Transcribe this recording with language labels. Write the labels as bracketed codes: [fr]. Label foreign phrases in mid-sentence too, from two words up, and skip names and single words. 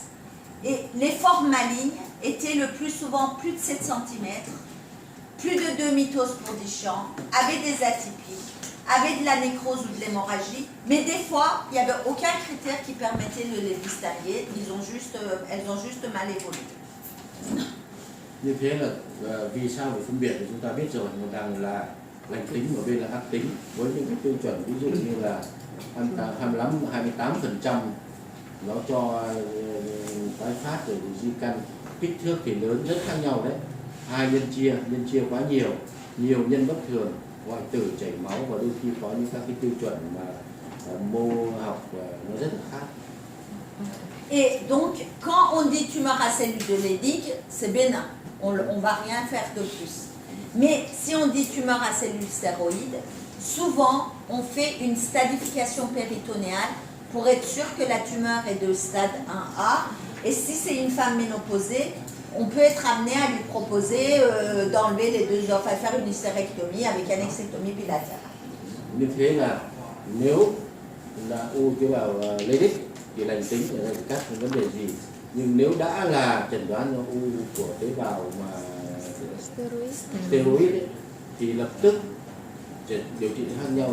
[fr] Et les formes malignes étaient le plus souvent plus de 7 cm, plus de 2 mitoses pour 10 champs, avaient des atypiques, avaient de la nécrose ou de l'hémorragie, mais des fois, il n'y avait aucun critère qui permettait de les distinguer, elles ont juste mal évolué. [vi] Như thế là vì sao phải phân biệt thì chúng ta biết rồi, một đằng là lành tính, một bên là ác tính, với những cái tiêu chuẩn ví dụ như là 28% nó cho tái phát rồi di căn, kích thước thì lớn rất khác nhau đấy, nhân chia quá nhiều nhân bất thường, hoại tử, chảy máu và đôi khi có những các cái tiêu chuẩn mà mô học nó rất là khác. [fr] Et donc, quand on dit tumeur à cellules de Leydig, c'est bénin, on ne va rien faire de plus. Mais si on dit tumeur à cellules stéroïdes, souvent on fait une stadification péritonéale pour être sûr que la tumeur est de stade 1A. Et si c'est une femme ménopausée, on peut être amené à lui proposer d'enlever les deux offres, à faire une hystérectomie avec annexectomie bilatérale. [vi] Như thế là nếu là u tế bào Leydig thì lành tính là các vấn đề gì, nhưng nếu đã là chẩn đoán là u của tế bào mà steroid ấy, thì lập tức điều trị khác nhau.